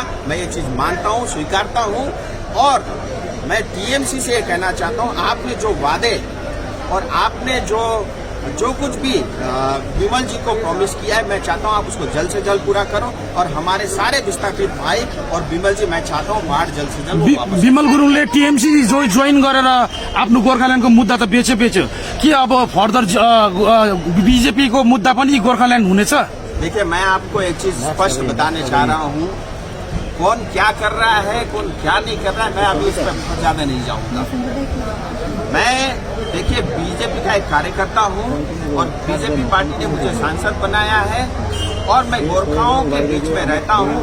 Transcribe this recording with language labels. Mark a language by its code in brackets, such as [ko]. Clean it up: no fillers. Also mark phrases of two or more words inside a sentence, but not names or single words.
[hi] मैं ये चीज मानता हूँ, स्वीकारता हूँ, और मैं टीएमसी से ये कहना चाहता हूँ, आपने जो वादे और आपने जो कुछ भी विमल जी को प्रॉमिस किया है, मैं चाहता हूँ आप उसको जल्द से जल्द पूरा करो। और हमारे सारे विस्थापित भाई और विमल जी, मैं चाहता हूँ बाढ़ जल्द से जल्द। [ne] विमल गुरुङले टीएमसी जोइन गरेर आफ्नो गोर्खाल्यान्डको मुद्दा त बेच्यो कि अब फर्दर बीजेपी को मुद्दा पनि गोर्खाल्यान्ड हुनेछ? [hi] देखिए, मैं आपको एक चीज स्पष्ट बताने चाह रहा हूँ कौन क्या कर रहा है, कौन क्या नहीं कर रहा है, मैं अभी इस पर ज्यादा नहीं जाऊंगा। मैं देखिए बीजेपी का एक कार्यकर्ता हूं और बीजेपी पार्टी ने मुझे सांसद बनाया है और मैं गोरखाओं के बीच में रहता हूं।